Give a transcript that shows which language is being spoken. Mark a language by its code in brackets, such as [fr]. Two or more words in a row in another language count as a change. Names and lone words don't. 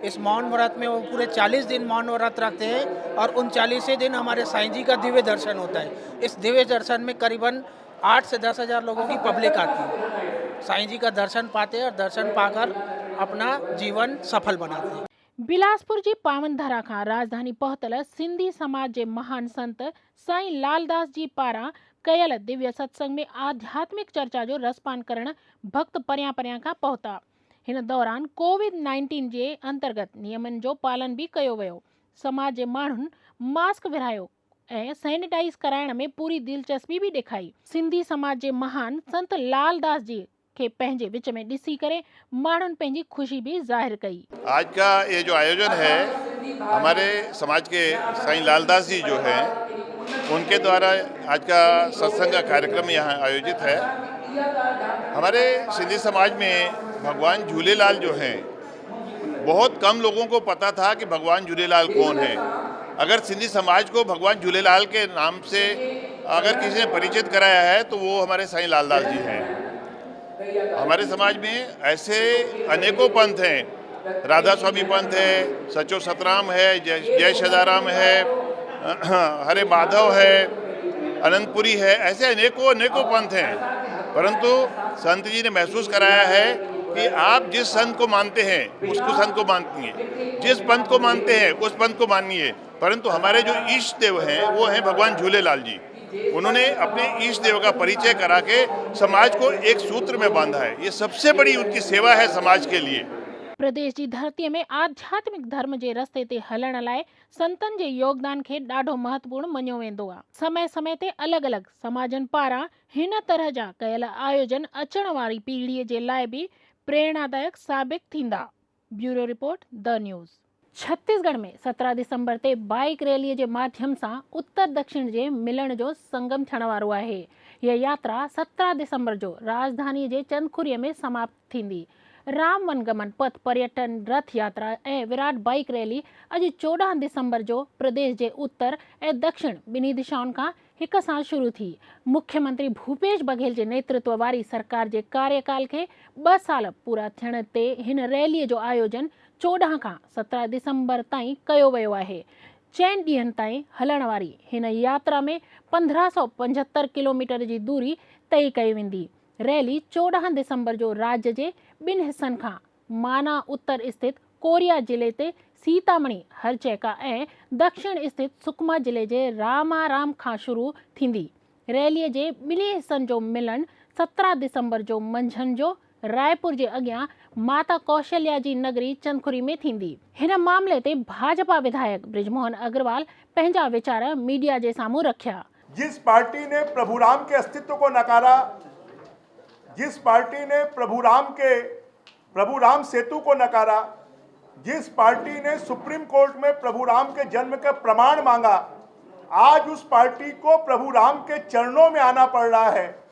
[hi] इस मौन व्रत में वो पूरे 40 दिन मौन व्रत रखते हैं और उन 40 दिन हमारे साईं जी का दिव्य दर्शन होता है। इस दिव्य दर्शन में करीबन 8 से 10 हज़ार लोगों की पब्लिक आती है। साईं जी का दर्शन पाते हैं और दर्शन पाकर अपना जीवन सफल बनाते हैं। [sd] बिलासपुर जी पावन धरा खां राजधानी पहुतल सिंधी समाज के महान संत साईं लालदास जी पारां कयल दिव्य सत्संग में आध्यात्मिक चर्चा जो रसपान करण भक्त परियां परियां खां पहुता। हिन दौरान कोविड-19 जे अंतर्गत नियमन जो पालन भी कयो वियो। समाज जे माण्हुनि मास्क विरायो ऐं सैनिटाइज कराइण में पूरी दिलचस्पी भी ॾेखाई। सिंधी समाज जे महान संत लालदास जी के पंहिंजे विच में ॾिसी करे माण्हुनि पंहिंजी खुशी भी जाहिर कई। [hi] आज का ये जो आयोजन है हमारे समाज के साईं लालदास जी जो हैं उनके द्वारा आज का सत्संग का कार्यक्रम यहाँ आयोजित है। हमारे सिंधी समाज में भगवान झूलेलाल जो हैं बहुत कम लोगों को पता था कि भगवान झूलेलाल कौन है। अगर सिंधी समाज को भगवान झूलेलाल के नाम से अगर किसी ने परिचित कराया है तो वो हमारे साईं लालदास जी हैं। हमारे समाज में ऐसे अनेकों पंथ हैं, राधा स्वामी पंथ है, सचो सतराम है, जय सदाराम है, हरे माधव है, अनंतपुरी है, ऐसे अनेकों पंथ हैं। परंतु संत जी ने महसूस कराया है कि आप जिस संत को मानते हैं उसको संत को मानिए, जिस पंथ को मानते हैं उस पंथ को मानिए। परंतु हमारे जो इष्ट देव हैं वो हैं भगवान झूलेलाल जी। उन्होंने अपने इष्ट देव का परिचय करा के समाज को एक सूत्र में बांधा है। ये सबसे बड़ी उनकी सेवा है समाज के लिए। [sd] प्रदेश की धरती में आध्यात्मिक धर्म के रस्ते ते हलण लाइ संतन के योगदान के ॾाढो महत्वपूर्ण मञियो वेंदो आहे। समय समय ते अलग अलग समाजन पारां हिन तरह जा कयल आयोजन अचण वारी पीढ़ीअ जे लाइ भी प्रेरणादायक साबित थींदा। ब्यूरो रिपोर्ट द न्यूज़। छत्तीसगढ़ में 17 दिसंबर ते बाइक रैली के माध्यम से उत्तर दक्षिण के मिलण जो संगम थियण वारो आहे। यह यात्रा 17 दिसंबर जो राजधानी के चंदखुरी में समाप्त थींदी। राम वनगमन पथ पर्यटन रथ यात्रा ए विराट बाइक रैली अज 14 दिसंबर जो प्रदेश के उत्तर ए दक्षिण बिनी दिशाओं का एक साथ शुरू थी। मुख्यमंत्री भूपेश बघेल के नेतृत्व वाली सरकार के कार्यकाल के 2 साल पूरा थियण ते हिन रैली जो आयोजन 14 का 17 दिसंबर ताईं कयो वियो आहे। 4 ॾींहनि ताईं हलण वारी हिन यात्रा में 1575 किलोमीटर की दूरी तय कई वेंदी। रैली 14 दिसंबर जो राज्य के 2 हिस्सनि खां माना उत्तर स्थित कोरिया जिले ते सीतामढ़ी हरचैका ऐं दक्षिण स्थित सुकमा जिले के रामाराम खां शुरू थींदी। रैली के 2 हिस्सनि जो मिलन 17 दिसंबर जो मंझंदि जो रायपुर के अगियां माता कौशल्या जी नगरी चंदखुरी में थींदी। हिन मामले ते भाजपा विधायक ब्रिजमोहन अग्रवाल पंहिंजा वीचार मीडिया के सामूं रखिया। [hi] जिस पार्टी ने प्रभु राम के अस्तित्व को नकारा, जिस पार्टी ने प्रभु राम सेतु को नकारा, जिस पार्टी ने सुप्रीम कोर्ट में प्रभु राम के जन्म का प्रमाण मांगा, आज उस पार्टी को प्रभु राम के चरणों में आना पड़ रहा है।